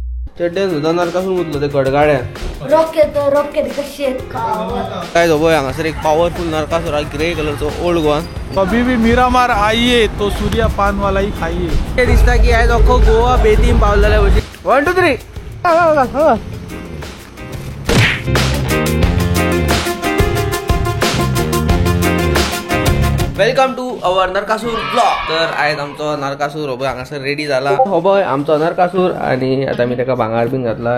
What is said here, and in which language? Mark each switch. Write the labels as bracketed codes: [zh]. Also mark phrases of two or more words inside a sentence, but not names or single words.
[kok] चड्ड्यान सुद्दां नरकासूर मुतलो ते गडगाड्यान. रॉकेट कशी काय पळय हांगासर एक पावरफुल नरकासूर हा ग्रे कलरचो [en] old Goan. [hi] कभी भी मिरामार आइए तो सूर्या पान वाला ही खाइए. [kok] ते दिसता की आयज अख्खो गोवा बेतीम पावलेल्या भशेन. 1 2 3 [en] welcome to our [kok] नरकासूर ब्लॉग. तर आयज आमचो नरकासूर हो पळय हांगासर रेडी जाला. हो पळय आमचो नरकासूर आणि आता मी ताका भांगर बीन घातला.